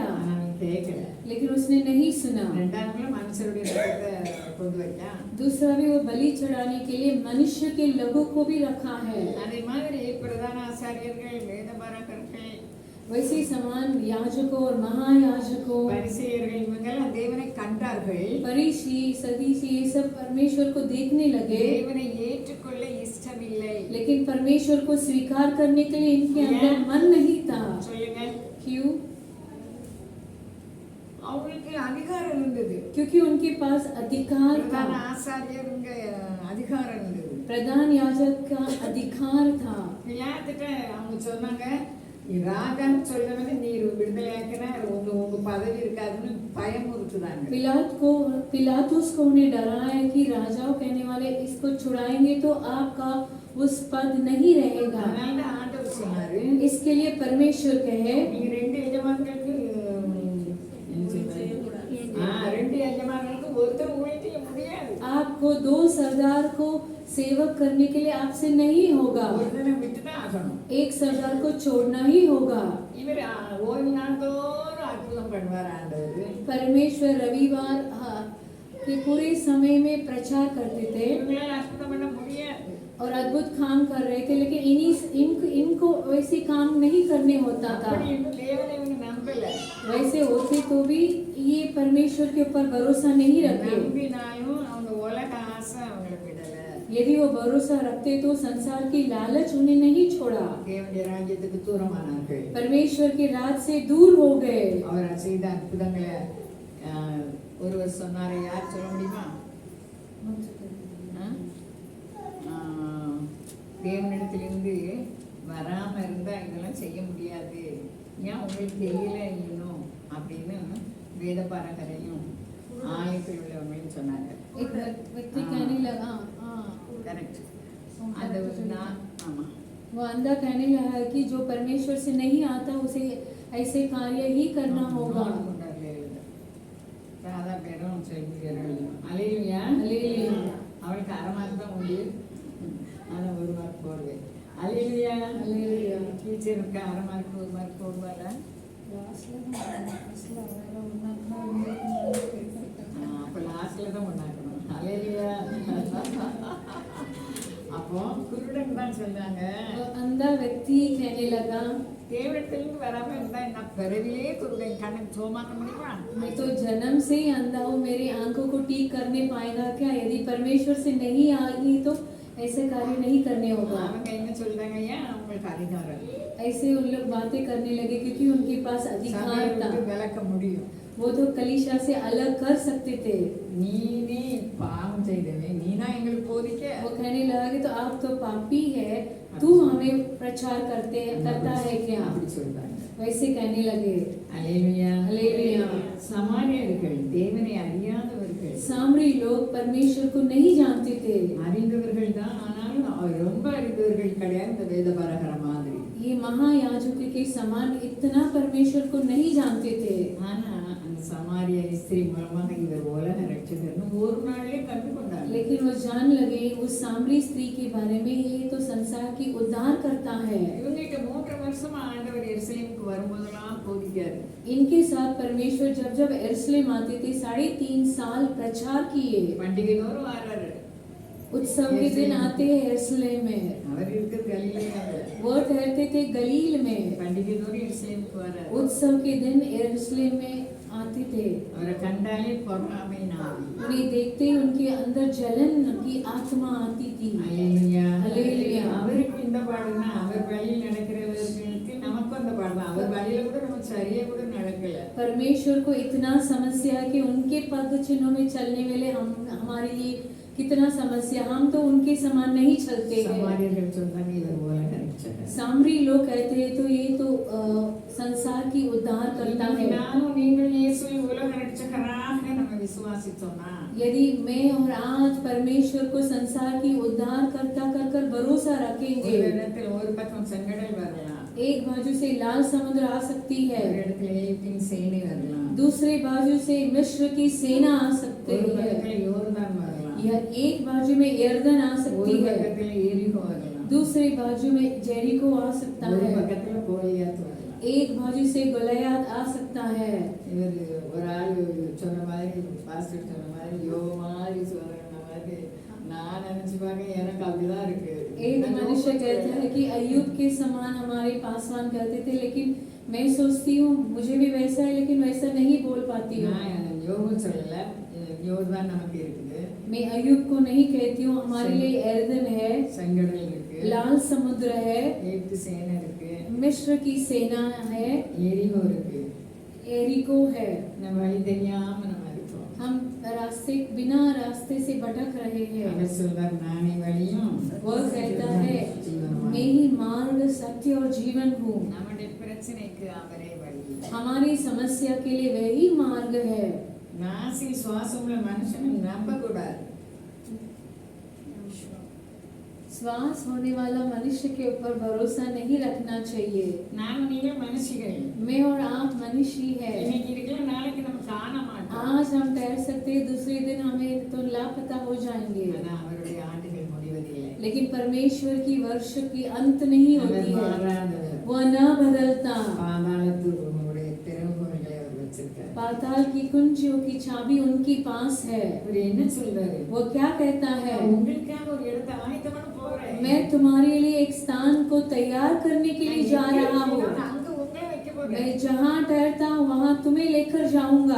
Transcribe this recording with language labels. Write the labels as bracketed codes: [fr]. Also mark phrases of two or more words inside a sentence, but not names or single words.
[ta] ஆனா அவன் கேட்கல. [hi] लेकिन उसने नहीं सुना। [ta] ரெண்டாவது மனுஷருடைய ரத்தத்தை கொண்டு வைக்கான். [hi] दूसरा भी वो बलि चढ़ाने के लिए मनुष्य के लहू को भी रखा है। [ta] அதே மாதிரி பிரதான ஆசாரியர்கள், வேதபாரகர்கள், [hi] वैसे समान याजकों और महायाजकों, [ta] பரிசேயர்கள் இவங்கெல்லாம் தேவனை கண்டார்கள். [hi] फरीसी, सदूसी, ये सब परमेश्वर को देखने लगे, [ta] தேவனை ஏற்றுக்கொள்ள இஷ்டமில்லை. [hi] लेकिन परमेश्वर को स्वीकार करने के लिए इनके अंदर मन नहीं था। [ta] சொல்லுங்க. [hi] क्यों? [ta] அவங்களுக்கு அதிகாரம் இருந்தது. [hi] क्योंकि उनके पास अधिकार [ta] பிரதான [hi] था, [ta] ஆசாரியருங்க அதிகாரம் இருந்தது. [hi] प्रधान याजक का अधिकार था। [ta] பிலாத்துட்ட அவங்க சொன்னாங்க, ராஜான்னு சொல்றவங்க நீர் விடுதலையாக்கினா உங்க பதவி இருக்காதுன்னு பயமுறுத்துறாங்க. [hi] पिलातुस को उन्हें डराया कि राजाओं कहने वाले इसको छुड़ाएंगे तो आपका उस पद नहीं रहेगा। [ta] அதனால ஆண்டவர் சொன்னாரு, [hi] इसके लिए परमेश्वर कहे [ta] நீங்க 2 எஜமான்களுக்கு ரெண்டு எஜமான்களுக்கு ஒருத்தர் ஊழியம் செய்ய முடியாது. [hi] आपको 2 सरदार को सेवक करने के लिए आपसे नहीं होगा, [ta] ஒருத்தனை விட்டுதான் ஆகணும். [hi] एक सरदार को छोड़ना ही होगा। [ta] இவர் ஓய்வு நாள்தோறும் அற்புதம் பண்ணுவார் ஆண்டவர். [hi] परमेश्वर रविवार के पूरे समय में प्रचार करते थे [ta] இவங்களால அற்புதம் பண்ண முடியாது. [hi] और अद्भुत काम कर रहे थे, लेकिन इनको वैसे काम नहीं करने होता था। [ta] அப்படி இன்னும் தேவனை இவங்க நம்பல. [hi] वैसे होते तो भी ये परमेश्वर के ऊपर भरोसा नहीं रखे। [ta] நம்பினாலும் அவங்க உலக ஆசை அவங்களை விடல. [hi] यदि वो भरोसा रखते तो संसार की लालच उन्हें नहीं छोड़ा, [ta] தேவனுடைய ராஜ்யத்துக்கு தூரமானார்கள். [hi] परमेश्वर के राज से दूर हो गए। [ta] அவர் செய்த அற்புதங்களை ஒருவர் சொன்னாரு, யார் சொல்ல முடியுமா? தேவனிடத்திலிருந்து வராம இருந்தா இதெல்லாம் செய்ய முடியாது, ஏன் உங்களுக்கு தெரியல இன்னும் அப்படின்னு வேதபாரகரையும் ஆலயத்தில் உள்ளவங்களையும் சொன்னாங்க. [hi] एक व्यक्ति कहने लगा, [ta] கரெக்ட். அந்த ஒரு ஆமா, [hi] वो अंधा कहने लगा कि जो परमेश्वर से नहीं आता उसे ऐसे कार्य ही करना होगा। [ta] ராதா பேரும் செல்வி பேரும் அலையிலையா [hi] हालेलुया। [ta] அவளுக்கு அரை மார்க் தான் உண்டு, ஆனால் 1 மார்க் போடுவேன். அலையிலையா [hi] हालेलुया। [ta] டீச்சருக்கு அரை மார்க் 1 மார்க் போடுவாங்க. அப்போ லாஸ்ட்ல தான் ஒன்றாக்கணும். அலையிலையா. அப்போ குருடன் தான் சொன்னாங்க, [hi] वो अंधा व्यक्ति कहने लगा, [ta] தேவனிடத்திலிருந்து வராம இருந்தா நான் பிறவிலே குருடன், கண்ணுக்கு சோமாக்க முடியுமா? [hi] मैं तो जन्म से ही अंधा हूँ, मेरी आंखों को ठीक करने पाएगा क्या? यदि परमेश्वर से नहीं आएगी तो ऐसे कार्य नहीं करने होगा। [ta] அவங்க என்ன சொல்றாங்க, ஏன் அவங்களுக்கு அதிகாரம் [hi] ऐसे उन लोग बातें करने लगे क्योंकि उनके पास अधिकार था। [ta] சபையை விளக்க முடியும். [hi] वो तो कलीसिया से अलग कर सकते थे। [ta] நீனே பாவம் செய்தவே நீனா எங்களுக்கு போதிக்க [hi] वो कहने लगा कि तो आप तो पापी है, तू हमें प्रचार करता है क्या? [ta] அப்படி சொல்றாங்க. [hi] वैसे कहने लगे। [ta] அல்லேலூயா. [hi] हालेलुया। [ta] சமாரியர்கள் தேவனை அறியாதவர்கள், [hi] सामरी लोग परमेश्वर को नहीं जानते थे। [ta] அறிந்தவர்கள் தான், ஆனாலும் ரொம்ப அறிந்தவர்கள் கிடையாது இந்த வேதபாரகர மாதிரி. [hi] ये महायाजक के समान इतना परमेश्वर को नहीं जानते थे। [ta] ஆனா அந்த சமாரிய ஸ்திரீ மூலமாக இவர் உலக ரட்சகர்னு ஒரு நாள்லயே கண்டு கொண்டாங்க. [hi] लेकिन वो जान लगे उस सामरी स्त्री के बारे में, ये तो संसार की उद्धार करता है। [ta] இவங்கிட்ட 3 வருஷமா ஆண்டவர் எருசலேமுக்கு வரும்போதெல்லாம் போதிக்காரு. [hi] इनके साथ परमेश्वर जब जब यरूशलेम आते थे 3.5 साल प्रचार किए। [ta] பண்டிகை தோறும் வராரு. [hi] उत्सव के दिन आते हैं यरूशलेम में। [ta] அவர் இருக்கிற கலிலேயால [hi] वो ठहरते थे गलील में। [ta] பண்டிகை தோறும் எருசலேமுக்கு வராரு. [hi] उत्सव के दिन यरूशलेम में आते थे। [ta] அவரை கண்டாலே பொறாமை நாவி. [hi] उन्हें देखते ही उनके अंदर जलन की आत्मा आती थी। [ta] அல்லேலூயா. அல்லேலூயா. அவருக்கு இந்த பாடுனா அவர் வழியில் நடக்கிறவர்களுக்கு நமக்கும் அந்த பாடுதான். அவர் வழியில கூட நம்ம சரியா கூட நடக்கல. [hi] परमेश्वर को इतना समस्या है कि उनके पद चिन्हों में चलने वाले हमारे लिए कितना समस्या, हम तो उनके समान नहीं चलते हैं। [ta] சமாரியர்கள் சொன்னாங்க இவர் உலக ரட்சகர். [hi] सामरी लोग कहते हैं तो ये तो संसार की उद्धार करता है। [ta] நானும் நீங்கள் இயேசுவை உலக ரட்சகராக நம்ம விசுவாசித்தோம்னா, [hi] यदि मैं और आज परमेश्वर को संसार की उद्धार करता कर भरोसा रखेंगे, [ta] ஒரு இடத்துல ஒரு பக்கம் செங்கடல் வரலாம், [hi] एक बाजू से लाल समुद्र आ सकती [ta] ஒரு [hi] है, [ta] இடத்துல எகிப்தின் சேனை வரலாம், [hi] दूसरे बाजू से मिस्र की सेना आ सकती [ta] ஒரு [hi] है, [ta] பக்கத்துல யோர்தான் வரலாம், [hi] या एक बाजू में यरदन आ [ta] ஒரு [hi] सकती है, [ta] பக்கத்துல எரிகோ வரலாம், [hi] दूसरी बाजू में जेरिको आ सकता [ta] ஒரு [hi] है, [ta] பக்கத்துல கோலியாத் வரலாம். [hi] एक बाजू से गोलियत आ सकता है। [ta] இவர் ஒரு ஆள் சொன்ன மாதிரி, பாஸ்டர் சொன்ன மாதிரி யோ மாதிரி சொன்ன மாதிரி நான் நினைச்சு பார்க்க எனக்கு அப்படிதான் இருக்கு. [hi] एक मनुष्य कहता है कि अय्यूब के समान हमारे पासवान कहते थे, लेकिन मैं सोचती हूँ मुझे भी वैसा है, लेकिन वैसा नहीं बोल पाती हूँ। [ta] நான் யோகு சொல்லல, யோர்தான் நமக்கு இருக்குது, [hi] मैं अय्यूब को नहीं कहती हूँ, हमारे लिए एर्दन है, [ta] செங்கடல் இருக்கு, [hi] लाल समुद्र है, [ta] எகிப்து சேனை இருக்கு, [hi] मिस्र की सेना है, [ta] எரிகோ இருக்கு. [hi] एरिको है। [ta] நம்ம வழி தெரியாம நம்ம இருக்கோம். [hi] हम बिना रास्ते से भटक रहे हैं। [ta] அவர் சொல்றார் நானே வழியும் [hi] वो कहता है [ta] ஜீவனுமாய். [hi] मैं ही मार्ग सत्य और जीवन हूँ। [ta] நம்முடைய பிரச்சனைக்கு அவரே வழி. [hi] हमारी समस्या के लिए वही मार्ग है। [ta] நாசி சுவாசமுள்ள மனுஷனை நம்ப கூடாது. [hi] श्वास होने वाला मनुष्य के ऊपर भरोसा नहीं रखना चाहिए। [ta] நானும் நீங்கள் மனுஷிகள். [hi] मैं और आप मनुष्य ही है। [ta] இன்னைக்கு இருக்கலாம், நாளைக்கு நம்ம காண மாட்டோம். [hi] आज हम ठहर सकते हैं, दूसरे दिन हमें तो लापता हो जाएंगे। [ta] ஆனா அவருடைய ஆண்டுகள் முடிவதில்லை. [hi] लेकिन परमेश्वर की वर्ष की अंत नहीं [ta] அவர் [hi] होती है, [ta] மாறாதவர். [hi] वो न बदलता। [ta] பாதாளத்துடைய திறவுகோல்களை அவர் வச்சிருக்கார். [hi] पाताल की कुंजियों की चाबी उनके पास है। [ta] அவர் என்ன சொல்றாரு? [hi] वो क्या कहता है? [ta] உங்களுக்காக ஒரு இடத்தை ஆயத்தம் பண்ண போறேன். [hi] मैं तुम्हारे लिए एक स्थान को तैयार करने के लिए जा रहा हूँ। [ta] அங்க உங்களை வைக்க போறேன். [hi] मैं जहाँ ठहरता हूँ वहाँ तुम्हें लेकर जाऊंगा।